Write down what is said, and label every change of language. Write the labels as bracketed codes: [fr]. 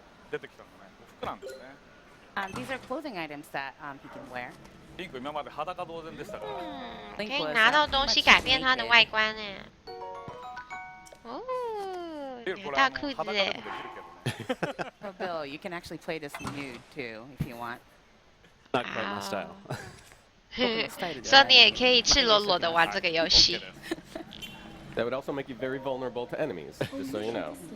[en] These are clothing items that he can wear. [ja] リンク今まで裸同然でしたから。 [zh] 可以拿到东西改变它的外观呢。哦，大裤子哎。 [en] Oh, Bill, you can actually play this nude too if you want. Not quite my style. [zh] 所以你也可以赤裸裸的玩这个游戏。 [en] That would also make you very vulnerable to enemies, just so you know.